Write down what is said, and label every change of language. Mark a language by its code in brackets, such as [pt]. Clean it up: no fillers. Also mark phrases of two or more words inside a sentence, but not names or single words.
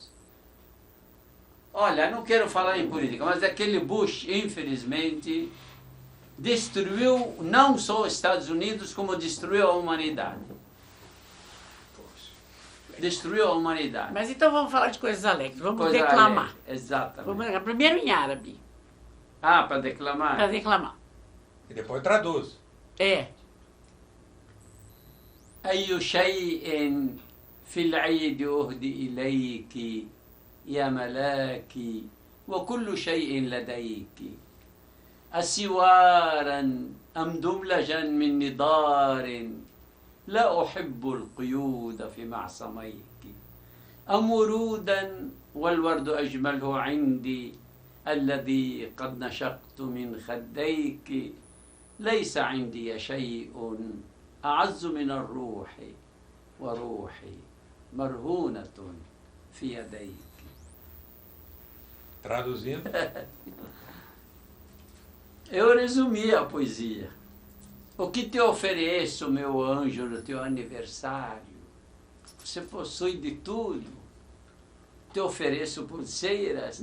[pt] Olha, não quero falar em política, mas aquele Bush, infelizmente, destruiu não só os Estados Unidos, como destruiu a humanidade. Destruiu a humanidade. Mas então vamos falar de coisas alegres, vamos Coisa declamar. alegre, exatamente. Vamos, primeiro em árabe, Ah, para declamar? para declamar. E depois traduz. [ar] أي شيء في العيد أهدي إليك يا ملاكي وكل شيء لديك أسوارا أم دبلجا من نضار لا أحب القيود في معصميك أم ورودا والورد أجمله عندي الذي قد نشقت من خديك ليس عندي شيء أعز من الروح وروحي مرهونة في يديك. [pt] Traduzindo. Eu resumi a poesia. O que te ofereço, meu anjo, no teu aniversário? Você possui de tudo. Te ofereço pulseiras?